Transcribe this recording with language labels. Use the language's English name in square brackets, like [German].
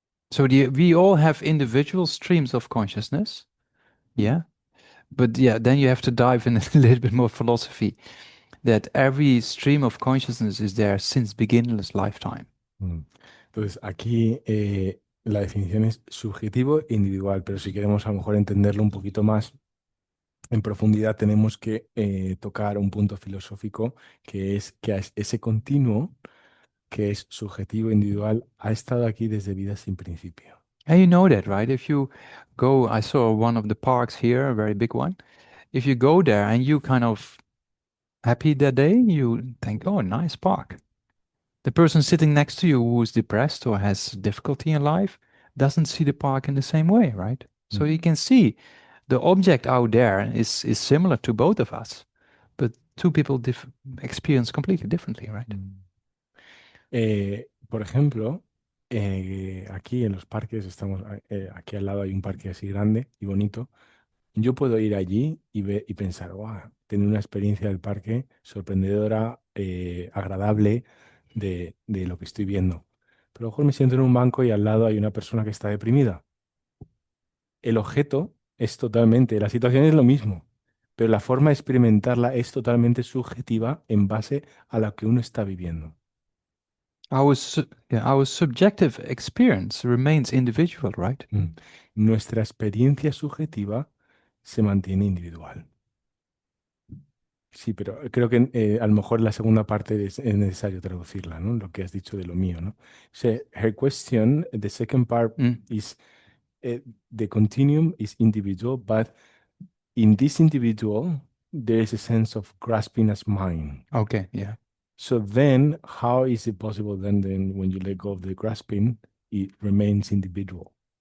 [English] So we all have individual streams of consciousness. Yeah. But yeah, then you have to dive in a little bit more philosophy that every stream of consciousness is there since beginningless lifetime. Mm. [Spanish] Entonces, aquí la definición es subjetivo e individual, pero si queremos a lo mejor entenderlo un poquito más en profundidad, tenemos que tocar un punto filosófico que es que ese continuo, que es subjetivo e individual, ha estado aquí desde vida sin principio. [English] And you know that, right? If you go, I saw one of the parks here, a very big one. If you go there and you kind of happy that day, you think, oh, nice park. The person sitting next to you who's depressed or has difficulty in life doesn't see the park in the same way, right? So Mm. you can see the object out there is similar to both of us, but two people experience completely differently, right? [Spanish] Por ejemplo, aquí en los parques, aquí al lado hay un parque así grande y bonito. Yo puedo ir allí y pensar, wow, tener una experiencia del parque sorprendedora, agradable de lo que estoy viendo. Pero a lo mejor me siento en un banco y al lado hay una persona que está deprimida. El objeto es totalmente, la situación es lo mismo, pero la forma de experimentarla es totalmente subjetiva en base a lo que uno está viviendo. [English] Our subjective experience remains individual, right? [Spanish] Nuestra experiencia subjetiva se mantiene individual. Sí, pero creo que a lo mejor la segunda parte es necesario traducirla, ¿no? Lo que has dicho de lo mío, ¿no? [English] So, her question, the second part is the continuum is individual, but in this individual, there is a sense of grasping as mine. Okay, yeah. So then, how is it possible then when you let go of the grasping, it remains individual?